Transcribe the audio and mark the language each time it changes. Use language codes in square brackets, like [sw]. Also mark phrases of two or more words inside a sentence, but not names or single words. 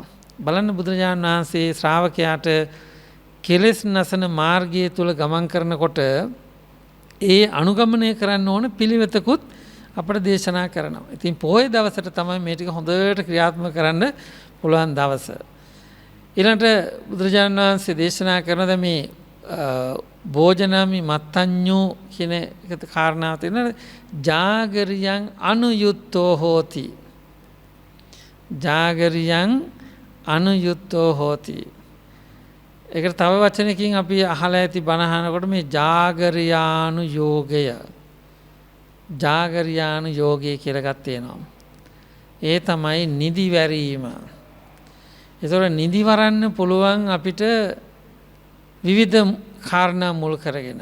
[si] බලන්න බුදුරජාණන් වහන්සේ ශ්‍රාවකයාට කෙලෙස් නැසන මාර්ගය තුල ගමන් කරනකොට ඒ අනුගමනය කරන්න ඕන පිළිවෙතකුත් අපට දේශනා කරනවා. ඉතින් පොහොය දවසට තමයි මේ ටික හොඳට ක්‍රියාත්මක කරන්න පුළුවන් දවස. ඊළඟට බුදුරජාණන් වහන්සේ දේශනා කරන මේ [pi] භෝජනාමි මත්තඤ්ඤෝ [si] කියන එක කාරණාව තියෙනවා. [pi] ජාගරියං අනුයුත්තෝ හෝති. ජාගරියං අනුයුත්තෝ හෝති. [si] ඒකට තව වචනකින් අපි අහලා ඇති බණ අහනකොට මේ ජාගරියානු යෝගය, ජාගරියානු යෝගය කියලා එකක් තියෙනවා. ඒ තමයි නිදි වැරීම. ඒතකොට නිදි වරන්න පුළුවන් අපිට විවිධ කාරණා මුල් කරගෙන.